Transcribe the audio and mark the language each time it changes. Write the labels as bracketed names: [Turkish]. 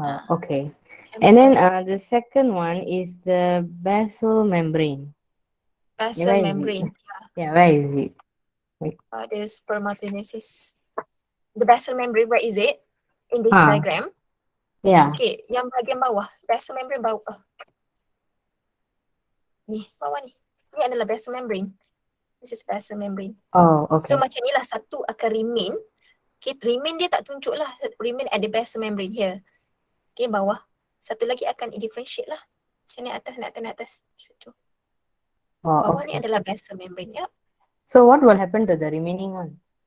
[English] Okay. And then the second one is the basal membrane. Basal Where is membrane. Yeah, where is it? The spermatogenesis. The basal membrane, where is it? In this diagram. Yeah. [Malay] Okay, yang bahagian bawah. [English] Basal membrane bawah. [Malay] Ni, bawah ni. Ni adalah basal membrane. [English] This is basal membrane. Oh, okay. [Malay] So macam ni lah, satu akan remain. Okay, remain dia tak tunjuk lah. [English] Remain at the basal membrane here. [Malay] Okay, bawah. Satu lagi akan differentiate lah. Macam ni atas, ni atas. Bawah ni adalah basal membrane. Ya. [English] So what will happen to the remaining one?